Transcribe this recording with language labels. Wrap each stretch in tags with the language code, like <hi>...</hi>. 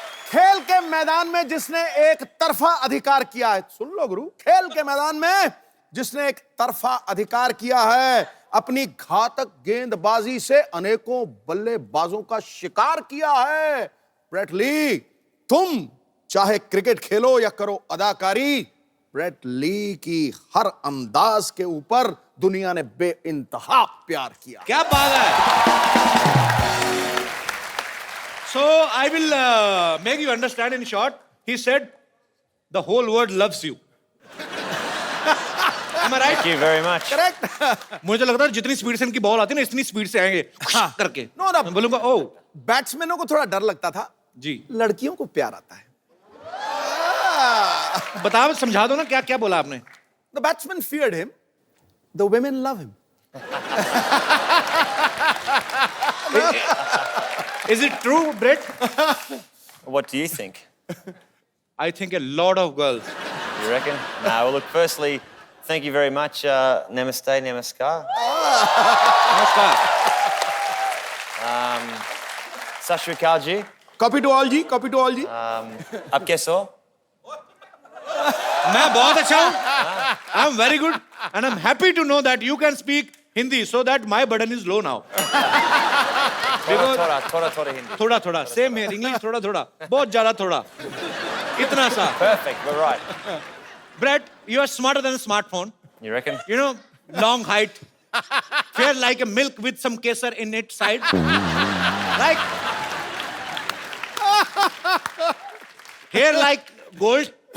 <hi>खेल के मैदान में जिसने एक तरफा अधिकार किया है, सुन लो गुरु, खेल के मैदान में जिसने एक तरफा अधिकार किया है, अपनी घातक गेंदबाजी से अनेकों बल्लेबाजों का शिकार किया है, ब्रेट ली। तुम चाहे क्रिकेट खेलो या करो अदाकारी, ब्रेट ली की हर अंदाज के ऊपर दुनिया ने बेइंतहा प्यार किया। क्या बात है।</hi> <en>So I will make you understand in short. He said, the whole world loves you. Am I right? Thank you very much. Correct.</en> <hi>मुझे लगता है जितनी स्पीड से इनकी बॉल आती है ना इतनी स्पीड से आएंगे करके.</hi> <en>No, no.</en> <hi>मैं बोलूंगा ओ बैट्समैनों को थोड़ा डर लगता था, जी लड़कियों को प्यार आता है. बताओ समझा दो ना क्या क्या बोला आपने.</hi> <en>The batsman feared him. The women love him. Is it true, Brett? What do you think? I think a lot of girls. You reckon? No, well, look, firstly, thank you very much.</en> <hi>Namaste, namaskar. नमस्कार.</hi> <pa>Sat Shri Akal ji.</pa> <en>Copy to all जी, copy to all जी.</en> <hi>Aap kaise ho? मैं बहुत अच्छा हूँ.</hi> <en>I'm very good and I'm happy to know that you can speak Hindi so that my burden is low now.</en> <hi>Thora Hindi. थोड़ा थोड़ा</hi> <en>same here.</en> <hi>English थोड़ा थोड़ा बहुत ज़्यादा थोड़ा इतना सा.</hi> <en>Perfect, we're right. Brett, you are smarter than a smartphone. You reckon? You know, long height, fair like a milk with some kesar in its side. Like hair like gold.</en>